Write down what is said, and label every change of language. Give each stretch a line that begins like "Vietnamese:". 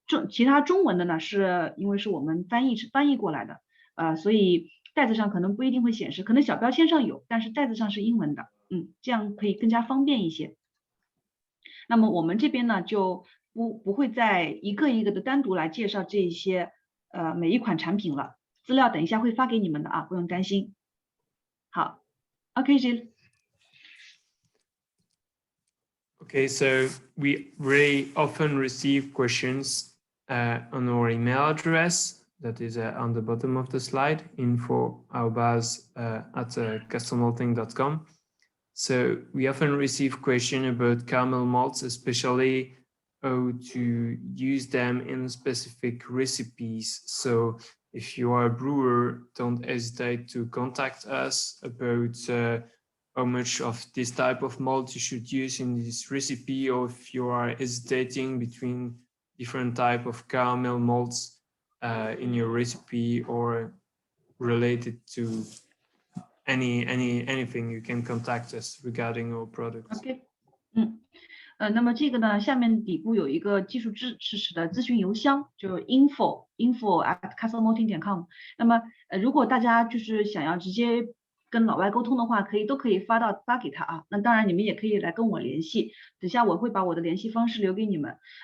Chinese: 其他中文的呢，是因为是我们翻译过来的，所以袋子上可能不一定会显示，可能小标签上有，但是袋子上是英文的，这样可以更加方便一些。那么我们这边呢就不会再一个一个的单独来介绍这些每一款产品了，资料等一下会发给你们的啊，不用担心。好 ，OK Gil。
English: Okay, so we really often receive questions on our email address that is on the bottom of the slide, info@castlemalting.com. So we often receive questions about caramel malts, especially how to use them in specific recipes. So if you are a brewer, don't hesitate to contact us about how much of this type of malt you should use in this recipe, or if you are hesitating between different type of caramel malts in your recipe or related to anything, you can contact us regarding our products.
Chinese: OK， 那么这个呢，下面底部有一个技术支持的咨询邮箱，就是 info@castlemalting.com。那么如果大家就是想要直接跟老外沟通的话，都可以发给他啊。那当然你们也可以来跟我联系，等下我会把我的联系方式留给你们。